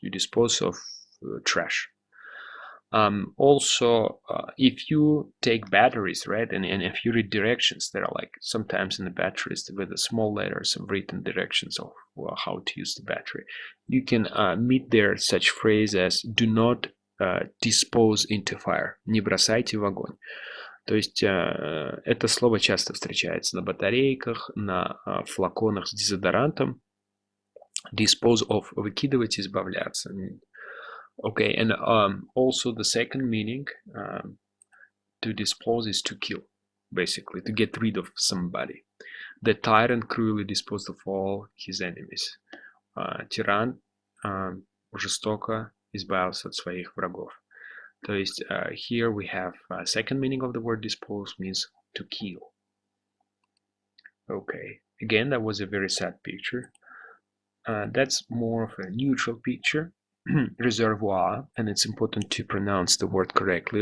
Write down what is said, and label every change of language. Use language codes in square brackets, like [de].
[en] You dispose of trash. Also, if you take batteries, right, and if you read directions, there are like sometimes in the batteries with the small letters of written directions of how to use the battery, you can meet there such phrase as do not dispose into fire, [ru] не бросайте в огонь. То есть это слово часто встречается на батарейках, на флаконах с дезодорантом. [en] Dispose of, [ru] выкидывать, избавляться. [en] Okay, and also the second meaning to dispose is to kill, basically, to get rid of somebody. The tyrant cruelly disposed of all his enemies. [ru] Тиран жестоко избавился от своих врагов. То есть [en] here we have second meaning of the word dispose means to kill. Okay, again, that was a very sad picture. That's more of a neutral picture. Reservoir, and it's important to pronounce the word correctly.